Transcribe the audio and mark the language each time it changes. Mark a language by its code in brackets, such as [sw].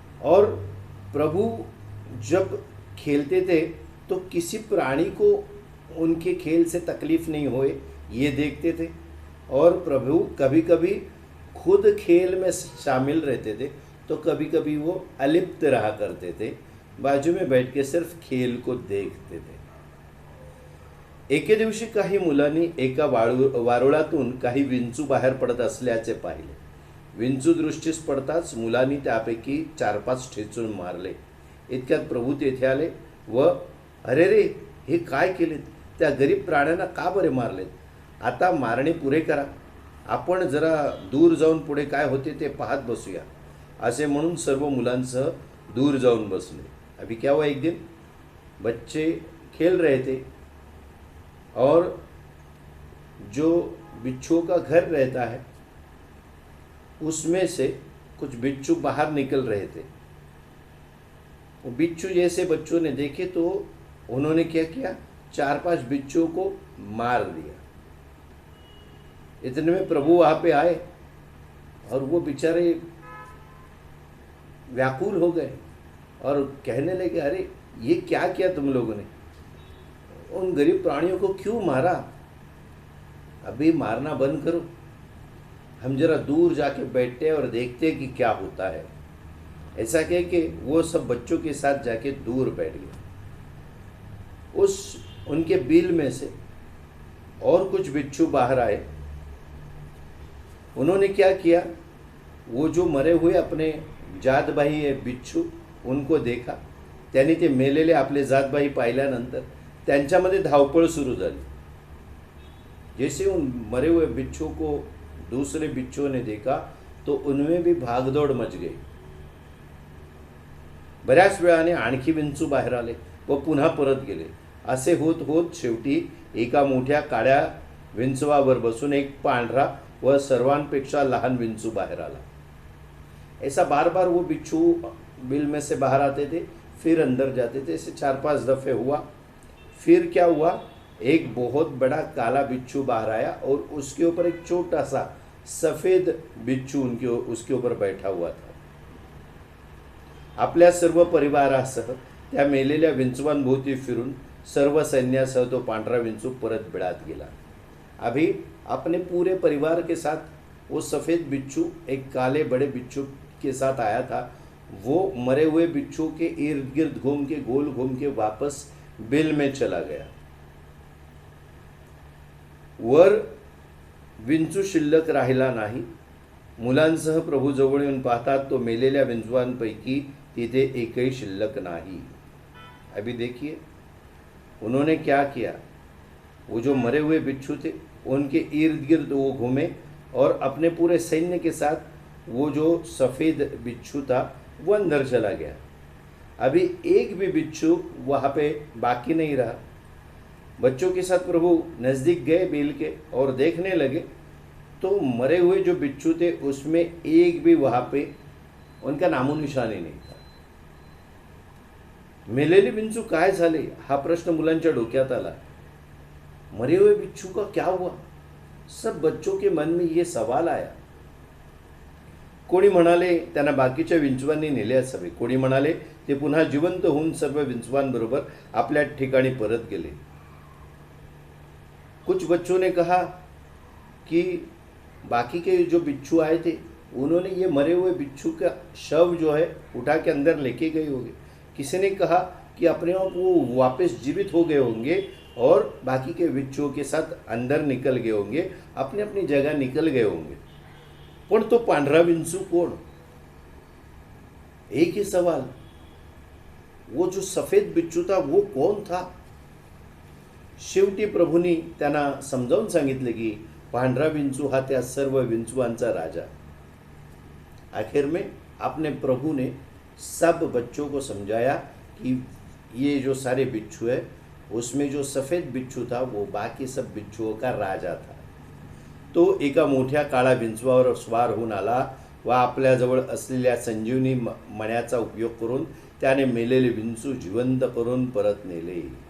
[hi] और प्रभु जब खेलते थे तो किसी प्राणी को उनके खेल से तकलीफ नहीं होए ये देखते थे। और प्रभु कभी कभी खुद खेल में शामिल रहते थे, तो कभी कभी वो अलिप्त रहा करते थे, बाजू में बैठ के सिर्फ खेल को देखते थे। [mr] एके दिवशी काही मुलांनी एका वारुळातून काही विंचू बाहेर पडत असल्याचे पाहिले। विंचू दृष्टीस पडताच मुलांनी त्यापैकी 4-5 ठेचून मारले। इतक्यात प्रभू तेथे आले व अरे रे, हे काय केलेत, त्या गरीब प्राण्यांना का बरे मारलेत, आता मारणे पुरे करा, आपण जरा दूर जाऊन पुढे काय होते ते पाहत बसूया, असे म्हणून सर्व मुलांसह दूर जाऊन बसले। [hi] अभी क्या हुआ, एक दिन बच्चे खेल रहे थे और जो बिच्छुओं का घर रहता है उसमें से कुछ बिच्छू बाहर निकल रहे थे। वो बिच्छू जैसे बच्चों ने देखे तो उन्होंने क्या किया, 4-5 बिच्छुओं को मार दिया। इतने में प्रभु वहाँ पे आए और वो बेचारे व्याकुल हो गए और कहने लगे, अरे ये क्या किया तुम लोगों ने, उन गरीब प्राणियों को क्यों मारा, अभी मारना बंद करो, हम जरा दूर जाके बैठते हैं और देखते हैं कि क्या होता है। ऐसा कह के वो सब बच्चों के साथ जाके दूर बैठ गए। उनके बिल में से और कुछ बिच्छू बाहर आए। उन्होंने क्या किया, वो जो मरे हुए अपने जातभाई है बिच्छू उनको देखा, [mr] त्यांनी ते मेलेले आपले जातभाई पाहिल्यानंतर त्यांच्यामध्ये धावपळ सुरू झाली। [hi] जैसे उन मरे हुए बिच्छू को दूसरे बिच्छुओं ने देखा तो उनमें भी भागदौड़ मच गई। [mr] बऱ्याच वेळाने आणखी विंचू बाहेर आले व पुन्हा परत गेले। असे होत होत शेवटी एका मोठ्या काळ्या विंचवावर बसून एक पांढरा व सर्वांपेक्षा लहान विंचू बाहेर आला। [hi] ऐसा बार बार वो बिच्छू बिल में से बाहर आते थे, फिर अंदर जाते थे। ऐसे 4-5 दफे हुआ। फिर क्या हुआ, एक बहुत बड़ा काला बिच्छू बाहर आया और उसके ऊपर एक छोटा सा सफेद बिच्छू उसके ऊपर बैठा हुआ था। [mr] आपल्या सर्व परिवारासह त्या मेलेल्या विंचवांभोवती फिरून सर्व सैन्यासह तो पांढरा विंचू परत बिळात गेला। [hi] अभी अपने पूरे परिवार के साथ वो सफ़ेद बिच्छू एक काले बड़े बिच्छू के साथ आया था। वो मरे हुए बिच्छू के इर्द गिर्द घूम के गोल घूम के वापस बिल में चला गया। [mr] वर विंचू शिल्लक राहिला नाही। मुलांसह प्रभू जवळ येऊन पाहतात तो मेलेल्या विंचवांपैकी तिथे एकही शिल्लक नाही। [hi] अभी देखिए उन्होंने क्या किया, वो जो मरे हुए बिच्छू थे उनके इर्द गिर्द वो घूमे और अपने पूरे सैन्य के साथ वो जो सफ़ेद बिच्छू था वो अंदर चला गया। अभी एक भी बिच्छू वहाँ पे बाकी नहीं रहा। बच्चों के साथ प्रभु नज़दीक गए बिल के और देखने लगे तो मरे हुए जो बिच्छू थे उसमें एक भी वहाँ पे उनका नामो निशानी नहीं था। [mr] मेलेले बिच्छू काय झाले हा प्रश्न मुलांच्या डोक्यात आला। [hi] मरे हुए बिच्छू का क्या हुआ, सब बच्चों के मन में ये सवाल आया। [mr] कोणी म्हणाले त्यांना बाकीच्या विंचवांनी नेले असावे, कोणी म्हणाले ते पुन्हा जिवंत होऊन सर्व विंचवांबरोबर आपल्या ठिकाणी परत गेले। [hi] कुछ बच्चों ने कहा कि बाकी के जो बिच्छू आए थे उन्होंने ये मरे हुए बिच्छू का शव जो है उठा के अंदर लेके गए होंगे। किसी ने कहा कि अपने आप वो वापस जीवित हो गए होंगे और बाकी के बिच्छुओं के साथ अंदर निकल गए होंगे, अपनी अपनी जगह निकल गए होंगे। [mr] पण तो पांढरा विंचू कोण, [hi] एक ही सवाल, वो जो सफेद बिच्छू था वो कौन था। [mr] शेवटी प्रभूंनी त्यांना समजावून सांगितले की पांढरा विंचू हा त्या सर्व विंचुआंचा राजा। [hi] आखिर में अपने प्रभु ने सब बच्चों को समझाया कि ये जो सारे बिच्छू है उसमें जो सफ़ेद बिच्छू था वो बाकी सब बिच्छुओं का राजा था। [mr] तो एका मोठ्या काळा विंचवावर स्वार होऊन आला व आपल्याजवळ असलेल्या संजीवनी मण्याचा उपयोग करून त्याने मेलेले विंचू जिवंत करून परत नेले।